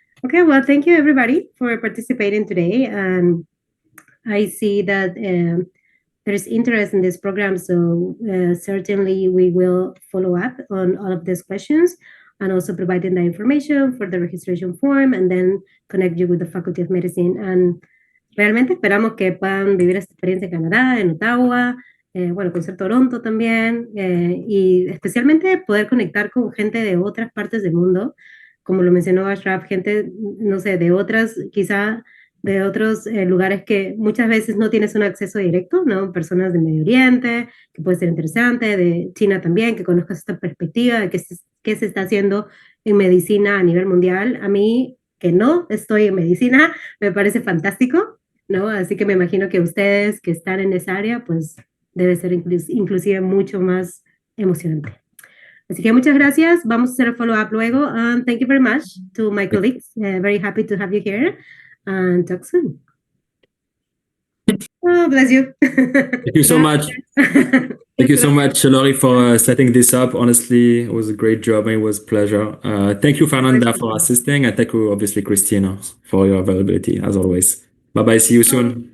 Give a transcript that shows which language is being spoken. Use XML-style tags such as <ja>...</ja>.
<en>Okay, well, thank you everybody for participating today. And I see that there's interest in this program, so certainly we will follow up on all of these questions, and also providing the information for the registration form, and then connect you with the Faculty of Medicine.</en> <es>And realmente esperamos que puedan vivir esta experiencia en Canadá, en Ottawa, bueno, con ser Toronto también, y especialmente poder conectar con gente de otras partes del mundo, como lo mencionó Ashraf, gente, no sé, de otras, quizá de otros lugares que muchas veces no tienes un acceso directo, ¿no? Personas del Medio Oriente, que puede ser interesante, de China también, que conozcas esta perspectiva de qué se está haciendo en medicina a nivel mundial. A mí, que no estoy en medicina, me parece fantástico, ¿no? Así que me imagino que ustedes que están en esa área, pues debe ser inclusive mucho más emocionante. Así que muchas gracias. Vamos a hacer el follow-up luego.</es> <en>Thank you very much to my colleagues. Very happy to have you here. And talk soon. Oh, bless you. thank you so much. Thank you so much, Laurie, for setting this up. Honestly, it was a great job. It was a pleasure. Thank you, Fernanda, for assisting. And thank you, obviously, Cristina, for your availability, as always. Bye-bye. See you soon.</en>